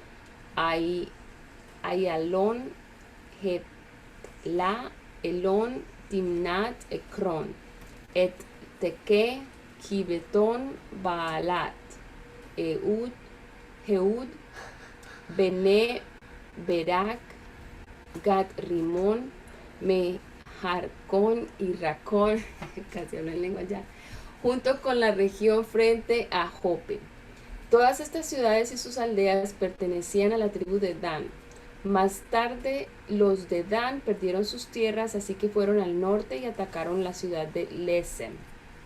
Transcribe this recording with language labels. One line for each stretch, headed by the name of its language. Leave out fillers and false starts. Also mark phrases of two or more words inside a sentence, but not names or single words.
Spanish: Ayalón, Hetla, Elón, Timnat, Ekron, Et-Teque, Gibetón, Baalat, Ehud, Bene, Berak, Gat Rimón, Mejarcón y Racón, casi hablo en lengua ya, junto con la región frente a Jope. Todas estas ciudades y sus aldeas pertenecían a la tribu de Dan. Más tarde los de Dan perdieron sus tierras, así que fueron al norte y atacaron la ciudad de Lesem.